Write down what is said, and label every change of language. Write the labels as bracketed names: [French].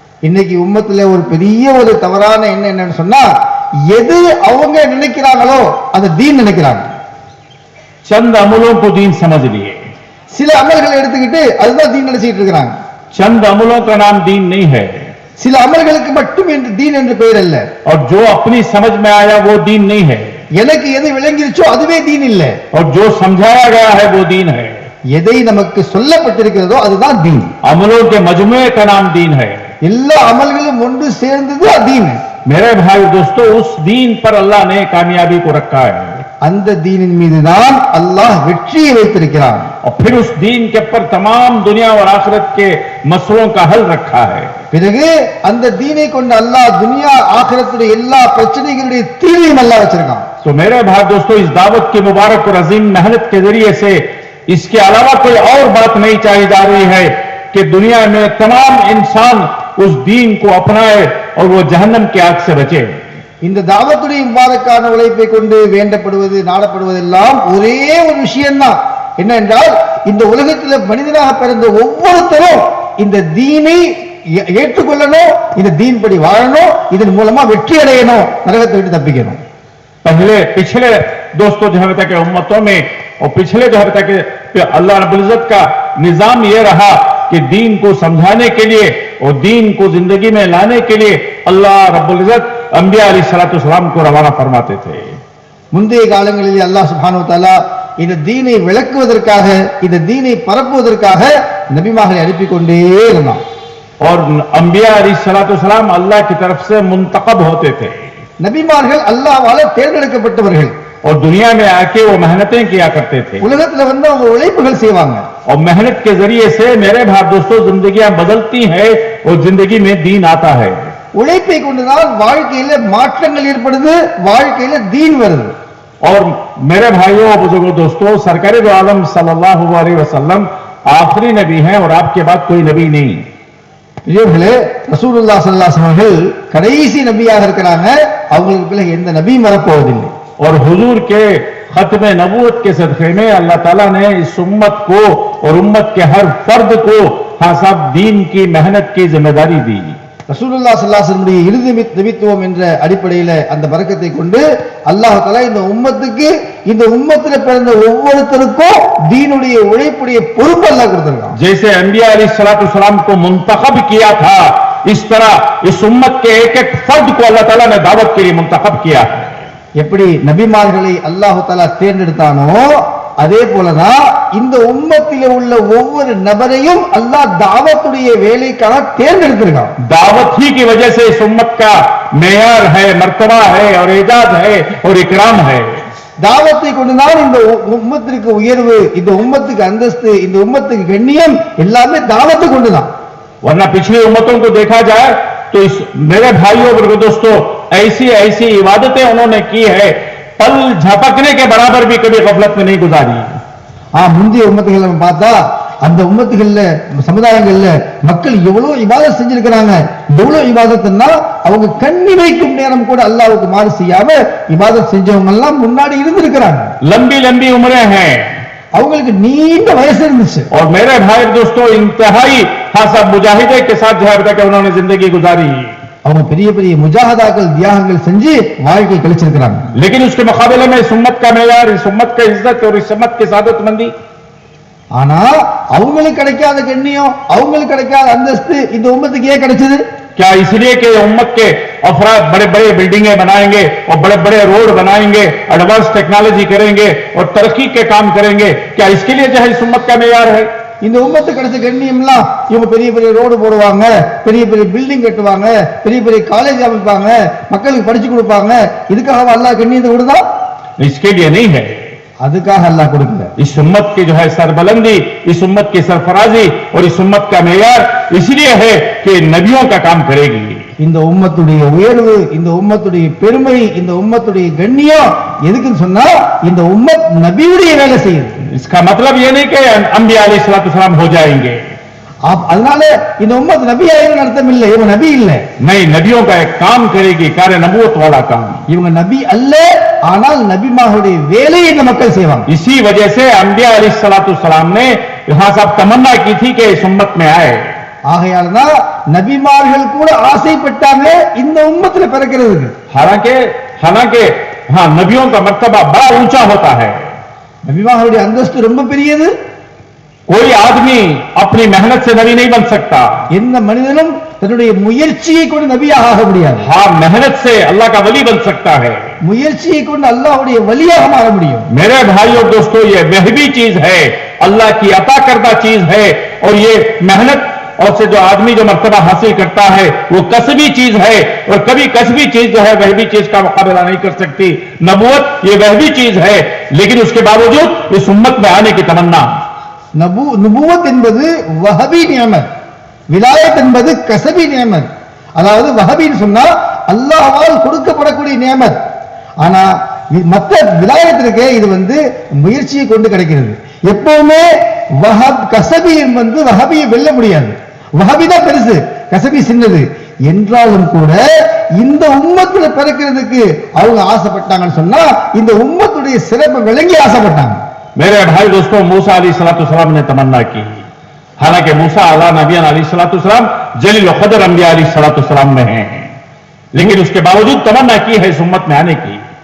[Tamil] இன்னைக்கு உம்மத்துல ஒரு பெரிய ஒரு தவறான எண்ணம் என்னன்னு சொன்னா, எது அவங்க நினைக்கிறாங்களோ அந்த தீன் நினைக்கிறாங்க. [Hindi] चंद अमलों को दीन समझ लिए. [Tamil] சில அமல்களை எடுத்துக்கிட்டு அதுதான் தீன் நினைச்சிட்டு இருக்காங்க. [Hindi] चंद अमलों का नाम दीन नहीं है. [Tamil] சில அமல்களுக்கு மட்டும் என்று தீன் என்று பெயர் அல்ல. [Hindi] और जो अपनी समझ में आया वो दीन नहीं है. [Tamil] எனக்கு எது விளங்கிருச்சோ அதுவே தீன் இல்ல. [Hindi] और जो समझाया गया है वो दीन है. [Tamil] எதை நமக்கு சொல்லப்பட்டிருக்கிறதோ அதுதான் தீன். [Hindi] अमलों के मजमुए का नाम दीन है. [Tamil] எல்லா அமல்களும் ஒன்று சேர்ந்தது தீன். [Hindi] मेरे भाई दोस्तों, उस दीन पर अल्लाह ने कामयाबी को रखा है. [Tamil] அந்த தீனின் மீதுதான் அல்லாஹ் வெற்றியை வைத்திருக்கிறான். [Hindi] और फिर उस दीन के ऊपर तमाम दुनिया और आखिरत के मसलों का हल रखा है. [Tamil] பிறகு அந்த தீனை கொண்டு அல்லாஹ் துனியா ஆகிரத்துடைய எல்லா பிரச்சனைகளுடைய தீர்வையும் அல்லாஹ் வச்சிருக்கான். [Hindi] तो मेरे भाई दोस्तों, इस दावत की मुबारक और अजीम मेहनत के जरिए से इसके अलावा कोई और बात नहीं चाहिए जा रही है कि दुनिया में तमाम इंसान उस दीन को अपनाए और वो जहन्नम की आग से बचे. [Tamil] இந்த தாவத்துடைய முபாரக்கான உழைப்பை கொண்டு வேண்டப்படுவது நாடப்படுவதெல்லாம் ஒரே ஒரு விஷயம்தான். என்னென்றால், இந்த உலகத்தில் மனிதனாக பிறந்த ஒவ்வொருத்தரும் இந்த தீனை ஏற்றுக்கொள்ளணும், இந்த தீன் படி வாழணும், இதன் மூலமா வெற்றி அடையணும், நரகத்தை விட்டு தப்பிக்கணும். [Hindi] पिछले दोस्तों जो है कि उम्मतों में और पिछले जो है कि अल्लाह रब्बुल इज्जत का निजाम यह रहा कि दीन को समझाने के लिए और दीन को जिंदगी में लाने के लिए अल्लाह रब्बुल इज्जत अंबिया अलैहिस्सलाम को रवाना फरमाते थे. [Tamil] முந்தைய காலங்களில் அல்லாஹ் சுப்ஹானஹு வ தஆலா இந்த தீனை விளக்குவதற்காக, இந்த தீனை பரப்புவதற்காக நபிமார்களை அனுப்பி கொண்டே இருந்தான். [Hindi] और अंबिया अलैहिस्सलाम अल्लाह की तरफ से मुंतखब होते थे. [Tamil] நபிமார்கள் அல்லாஹ்வால தேர்ந்தெடுக்கப்பட்டவர்கள். [Hindi] और दुनिया में आके वो मेहनतें किया करते थे. [Tamil] உலகத்துல வந்து அவங்க உழைப்புகள் செய்வாங்க. [Hindi] और मेहनत के जरिए से मेरे भाई दोस्तों जिंदगियां बदलती है और जिंदगी में दीन आता है. [Tamil] உழைப்பை கொண்டுதான் வாழ்க்கையில மாற்றங்கள் ஏற்படுது, வாழ்க்கையில தீன் வருது. [Hindi] और मेरे भाइयों और बुजुर्गों दोस्तों, सरकार दो आलम सल्लल्लाहु अलैहि वसल्लम आखिरी नबी हैं और आपके बाद कोई नबी नहीं. [Tamil] பெரியவர்களே, ரசூலுல்லாஹ் ஸல்லல்லாஹு அலைஹி வஸல்லம் கடைசி நபியாக இருக்கிறாங்க. அவங்களுக்கு பிறகு எந்த நபியும் வரப்போவதில்லை. [Hindi] और हुजूर के खत्म नबूवत के सदक़े में अल्लाह ताला ने इस उम्मत को और उम्मत के हर फर्द को हाँ साहब दीन की मेहनत की जिम्मेदारी दी. [Tamil] ரசூலுல்லாஹ் ஸல்லல்லாஹு அலைஹி வஸல்லம் இறுதி நபித்துவம் என்ற அடிப்படையில் அந்த பரக்கத்தை கொண்டு அல்லாஹ் தஆலா இந்த உம்மத்துக்கு, இந்த உம்மத்தில் பிறந்த ஒவ்வொருத்தருக்கும் दीनुடைய உழைப்புடைய பொறுப்பு அல்லாஹ் கொடுத்திருக்கான். [Hindi] जैसे अंबिया अलैहिस्सलाम को मुंतखब किया था, इस तरह इस उम्मत के एक एक फर्द को अल्लाह ताला ने दावत के लिए मुंतखब किया है. [Tamil] எப்படி நபிமார்களை அல்லாஹ் தஆலா தேர்ந்தெடுத்தானோ அதே போலதான் இந்த உம்மத்திலே உள்ள ஒவ்வொரு நபரையும் அல்லாஹ் தாவத்துடைய வேலைக்காக தேர்ந்தெடுத்திருக்கான். [Hindi] दावत ही की वजह से इस उम्मत का मेयार है, मर्तबा है और एजाज है और इकराम है. [Tamil] தாவத்தை கொண்டுதான் இந்த உம்மத்திற்கு உயர்வு, இந்த உம்மத்துக்கு அந்தஸ்து, இந்த உம்மத்துக்கு கண்ணியம் எல்லாமே தாவத்தை கொண்டுதான். [Hindi] वरना पिछली उम्मतों को देखा जाए तो इस मेरे भाइयों और दोस्तों ऐसी ऐसी इबादतें उन्होंने की है, पल झपकने के बराबर भी कभी गफलत में नहीं गुजारी. [Tamil] முந்தைய உம்மத்துகளை நம்ம பார்த்தா அந்த உம்மத்துகள்ல சமுதாயங்கள்ல மக்கள் எவ்வளவு இபாதத் செஞ்சிருக்கிறாங்க. எவ்வளவு இபாதத்னா அவங்க கண்ணி வைக்கும் நேரம் கூட அல்லாஹ்வுக்கு மாறு செய்யாம இபாதத் செஞ்சவங்க எல்லாம் முன்னாடி இருந்திருக்கிறாங்க. [Hindi] लंबी लंबी उम्रें हैं, [Tamil] அவங்களுக்கு நீண்ட வயசு இருந்துச்சு. [Hindi] और मेरे भाई दोस्तों इंतहाई खासा मुजाहिदे के साथ जो है कि उन्होंने जिंदगी गुजारी. [Tamil] அவங்க பெரிய பெரிய முஜாஹதாக்கள் தியாகங்கள் செஞ்சு வாழ்க்கை கழிச்சிருக்கிறாங்க. [Hindi] लेकिन उसके मुकाबले में इस उम्मत का मेयार, इस उम्मत का इज्जत और इस उम्मत की सादतमंदी, [Tamil] ஆனா அவங்களுக்கு கிடைக்காத கண்ணியம், அவங்களுக்கு கிடைக்காத அந்தஸ்து இந்த உம்மத்துக்கு ஏன் கிடைச்சது? [Hindi] क्या इसलिए कि उम्मत के अफराद बड़े बड़े बिल्डिंगें बनाएंगे और बड़े बड़े रोड बनाएंगे, एडवांस टेक्नोलॉजी करेंगे और तरक्की के काम करेंगे, क्या इसके लिए जो है इस उम्मत का मेयार है? [Tamil] இந்த உம்மத்துக்கு கிடைச்ச கண்ணியம்லாம் இவங்க பெரிய பெரிய ரோடு போடுவாங்க, பெரிய பெரிய பில்டிங் கட்டுவாங்க, பெரிய பெரிய காலேஜ் அமைப்பாங்க, மக்களுக்கு படிச்சு கொடுப்பாங்க, இதுக்காக அல்லாஹ் கண்ணியத்தை கொடுத்தா? [Hindi] इसके लिए नहीं है। [Tamil] அதுக்காக அல்லாஹ் கொடுக்கல. [Hindi] इस उम्मत की जो है सरबलंदी, इस उम्मत की सरफराजी और इस उम्मत का मेयार इसलिए है कि नबियों का काम करेगी। [Tamil] இந்த உம்மத்துடைய உயர்வு, இந்த உம்மத்துடைய பெருமை, இந்த உம்மத்துடைய கண்ணியம் எதுக்குன்னு சொன்னா இந்த உம்மத் நபியுடைய வேலை செய்யுது. [Hindi] इसका मतलब ये नहीं कि अंबिया अलैहिस्सलाम हो जाएंगे, [Tamil] அதனால இந்த உம்மத் நபி ஆயிரம் அர்த்தம் இல்லை, இவங்க நபி இல்லை. [Hindi] नहीं, नबियों का एक काम करेगी, कार्य नबूवत वाला काम। [Tamil] இவங்க நபி அல்ல, ஆனால் நபிமாருடைய வேலையை இந்த மக்கள் செய்வாங்க. [Hindi] इसी वजह से अंबिया अलैहिस्सलाम ने यहां सब तमन्ना की थी कि इस उम्मत में आए। [Tamil] ஆகையால்தான் நபிமார்கள் கூட ஆசைப்பட்டாங்க இந்த உம்மத்துல பிறக்கிறதுக்கு. [Hindi] हालांकि हाँ, नबियों का मर्तबा बड़ा ऊंचा होता है। [Tamil] நபிமார்களுடைய அந்தஸ்து ரொம்ப பெரியது. [Hindi] कोई आदमी अपनी मेहनत से नबी नहीं बन सकता। [Tamil] எந்த மனிதனும் தன்னுடைய முயற்சியை கொண்டு நபியாக ஆக முடியாது. [Hindi] हाँ, मेहनत से अल्लाह का वली बन सकता है, [Tamil] முயற்சியை கொண்டு அல்லாஹ்வுடைய வலியாக மாற முடியும். [Hindi] मेरे भाइयों दोस्तों, ये वहबी चीज है, अल्लाह की अता करदा चीज है, और ये मेहनत और से जो आदमी जो मर्तबा हासिल करता है वो कसबी चीज है, और कभी कसबी चीज जो है वहबी चीज का मुकाबला नहीं कर सकती। नबूवत ये वहबी चीज है, लेकिन उसके बावजूद इस उम्मत में आने की तमन्ना। [Tamil] நபுவத் என்பது வஹபி நியமத், விலாயத் என்பது கசபி நியமத். அதாவது வஹபின்னு சொன்னா அல்லாஹ்வால் கொடுக்கப்படக்கூடிய நியமத். ஆனா மற்ற விலாயத்திற்கு இது முயற்சியை கொண்டு கிடைக்கிறது. எப்பவுமே கசபி வஹபியை வெல்ல முடியாது. வஹபி தான் பெருசு, கசபி சின்னது. என்றாலும் கூட இந்த உம்மத்துல பிறக்கிறதுக்கு அவங்க ஆசைப்பட்டாங்கன்னு சொன்னா இந்த உம்மத்துடைய சிறப்பை விளங்கி ஆசைப்பட்டாங்க. [Hindi] मेरे भाई दोस्तों, मूसा अलैहिस्सलाम ने तमन्ना की। हालांकि मूसा अला नबियन अलैहिस्सलाम जलील क़दर अंबिया अलैहिस्सलाम में हैं, लेकिन उसके बावजूद तमन्ना की है इस उम्मत में आने की।